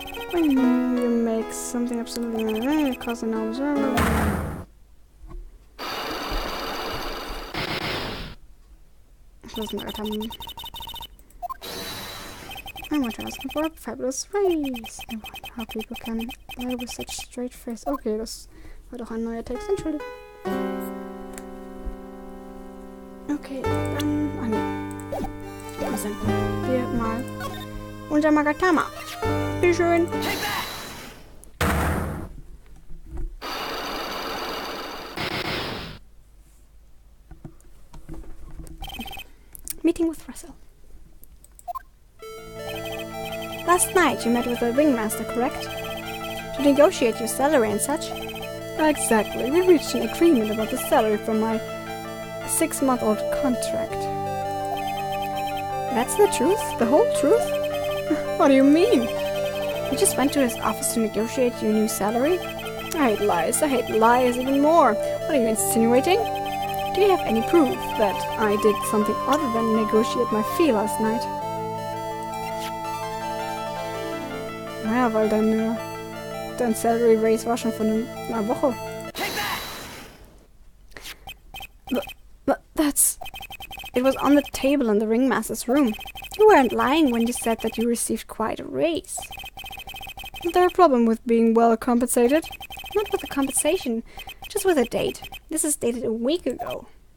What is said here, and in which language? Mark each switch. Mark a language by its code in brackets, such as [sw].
[en] When you make something absolutely cause an observer. I want to ask him for a fabulous race. I wonder how people can lie with such straight face. [de] Okay, das war doch ein neuer Text, Entschuldigung. Okay, dann senden wir mal unser Magatama. Wie schön. [en] Meeting with Russell. Last night you met with the ringmaster, correct? To negotiate your salary and such? Exactly. We reached an agreement about the salary from my 6-month-old contract. That's the truth? The whole truth? What do you mean? You just went to his office to negotiate your new salary? I hate lies. I hate lies even more. What are you insinuating? Do you have any proof that I did something other than negotiate my fee last night? [de] Ja, weil dein [en] Salary Raise [de] war schon von einer Woche. [en] But it was on the table in the ringmaster's room. You weren't lying when you said that you received quite a raise. Is there a problem with being well compensated? Not with the compensation, just with a date. This is dated a week ago.